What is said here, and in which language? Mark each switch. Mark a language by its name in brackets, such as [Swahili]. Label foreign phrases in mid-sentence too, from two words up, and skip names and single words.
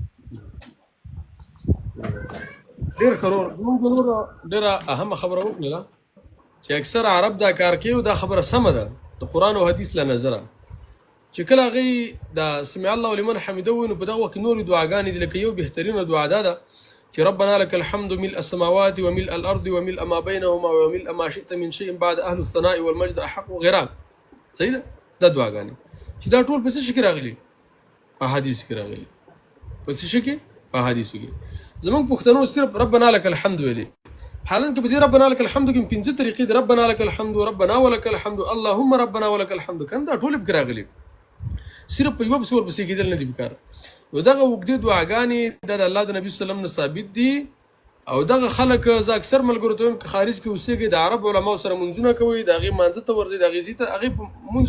[Pashto] ډېر ښه ورور زموږ د نور ډېره اهمه خبره وکړله چې اکثر عرب دا کار کوي او دا خبره سمه ده د قرآن او حدیث له نظره چې کله هغوی دا [Arabic] سمع الله لمن حمده [Pashto] ووایي نو په دغه وخت کې نورې دعاګانې دي لکه یو بهترینه دعا دا ده چې [Arabic] ربنا لك الحمد ملء السماوات وملء الارض وملء ما بينهما وملء ما شئت من شيء بعد اهل الثناء والمجد احق وغيرها. [Pashto] صحیح ده دا دعاګانې چې دا ټول په څه شي کې راغلي؟ په حدیث کې راغلي. په څه شي کې؟ په حدیثو کې. زمونږ پښتنو صرف [Arabic] ربنا لك الحمد [Pashto] ویلي، حالانکه په دې [Arabic] ربنا لك الحمد [Pashto] کې 5 طریقې دي. [Arabic] ربنا لك الحمد ربنا ولك الحمد اللهم ربنا ولك الحمد [Pashto] کنه دا ټول به راغلي، صرف په یو بس ور پسې کېدل نه دي پکار. نو دغه وګړي دعاګانې د الله د نبی [Arabic] صلی الله علیه وسلم [Pashto] نه ثابت دي او دغه خلک زه اکثر ملګرو ته وایم که خارج کې اوسېږي د عرب علماو سره منځونه کوي د هغې مانځه ته ورځي د هغې ځي ته هغې